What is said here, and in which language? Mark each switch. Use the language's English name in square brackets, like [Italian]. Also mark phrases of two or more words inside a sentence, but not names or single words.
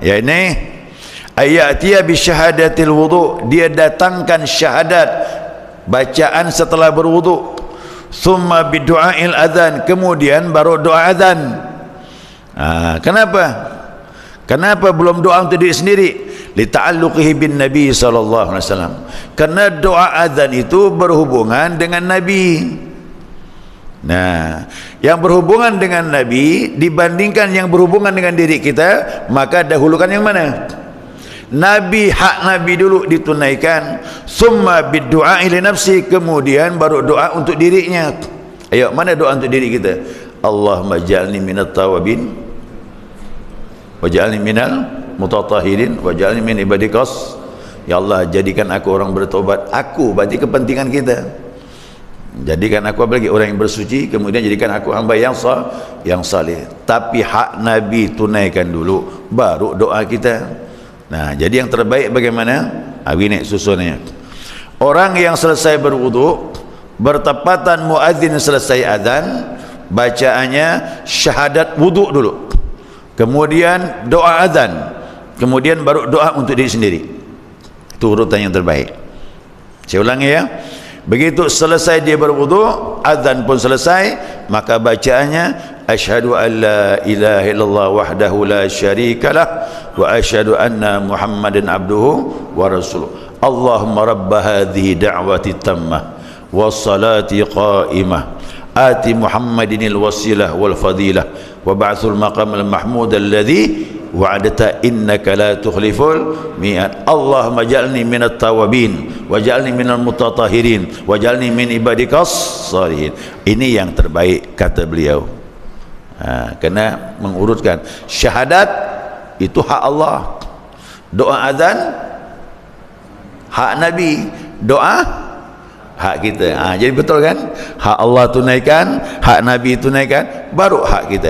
[Indonesian] Ya ini [Arabic] إتيانه بشهادة الوضوء, [Indonesian] dia datangkan syahadat bacaan setelah berwudu. [Arabic] ثم بدعاء الأذان, [Indonesian] kemudian baru doa azan. Kenapa belum doa untuk diri sendiri? [Arabic] لتعلقه بالنبي صلى الله عليه وسلم. [Indonesian] Karena doa azan itu berhubungan dengan Nabi. Nah, yang berhubungan dengan Nabi dibandingkan yang berhubungan dengan diri kita, maka dahulukan yang mana? Nabi, hak Nabi dulu ditunaikan. [Arabic] ثم بالدعاء لنفسه, [Indonesian] kemudian baru doa untuk dirinya. Ayo, mana doa untuk diri kita? [Arabic] اللهم اجعلني من التوابين واجعلني من المتطهرين واجعلني من عبادك. يا الله, [Indonesian] jadikan aku orang bertobat. Aku berarti kepentingan kita. Jadikan aku apalagi orang yang bersuci, kemudian jadikan aku hamba yang saleh. Tapi hak Nabi tunaikan dulu, baru doa kita. Nah, jadi yang terbaik bagaimana? Ini susunnya. Orang yang selesai berwudu, bertepatan muadzin selesai azan, bacaannya syahadat wudu dulu, kemudian doa azan, kemudian baru doa untuk diri sendiri. Itu urutan yang terbaik. Saya ulangi ya. Begitu selesai dia berwudu, azan pun selesai, maka bacaannya [Arabic] أشهد أن لا إله إلا الله وحده لا شريك له وأشهد أن محمدا عبده ورسوله. اللهم رب هذه الدعوة التامة والصلاة القائمة آت محمدا الوسيلة والفضيلة وابعثه المقام المحمود الذي وعدته إنك لا تخلف الميعاد. اللهم اجعلني من التوابين واجعلني من المتطهرين واجعلني من عبادك الصالحين. [Indonesian] Ini yang terbaik kata beliau. Kena mengurutkan syahadat itu hak Allah, doa azan hak Nabi, doa hak kita. Jadi betul kan, hak Allah tunaikan, hak Nabi tunaikan, baru hak kita.